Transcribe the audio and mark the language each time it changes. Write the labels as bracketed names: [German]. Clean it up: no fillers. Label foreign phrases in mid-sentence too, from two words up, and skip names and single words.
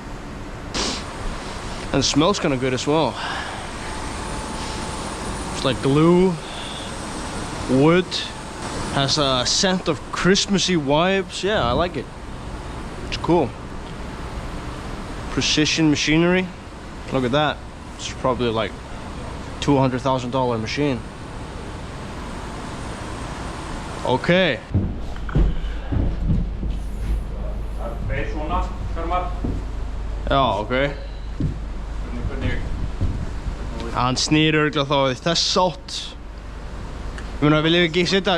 [English] And it smells kind of good as well. It's like glue, wood, has a scent of Christmassy vibes. Yeah, I like it. It's cool. Precision machinery. Look at that. It's probably like $200,000 machine. Okay. [Icelandic] Það er svona, karmar. Já, ok. Hvernig? Hann snýr örugglega þá í þess átt. Ég meina, viljum við ekki setja...